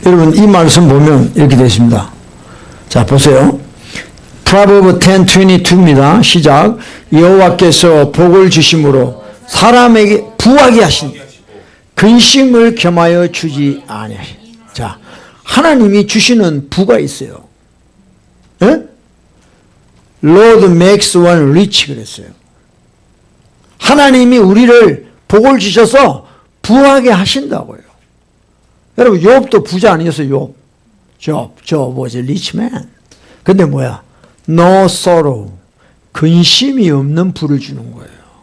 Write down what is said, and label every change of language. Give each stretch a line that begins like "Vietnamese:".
Korean: 여러분 이 말씀 보면 이렇게 되어 있습니다. 자 보세요. 프로버브 10:22입니다. 시작. 여호와께서 복을 주심으로 사람에게 부하게 하신 근심을 겸하여 주지 아니하시. 자, 하나님이 주시는 부가 있어요. 예?
English: Lord makes one rich
Korean: 그랬어요. 하나님이 우리를 복을 주셔서 부하게 하신다고요. 여러분 욥도 부자 아니었어요. 욥 뭐지? 리치맨. 근데 뭐야?
English: No sorrow.
Korean: 근심이 없는 부를 주는 거예요.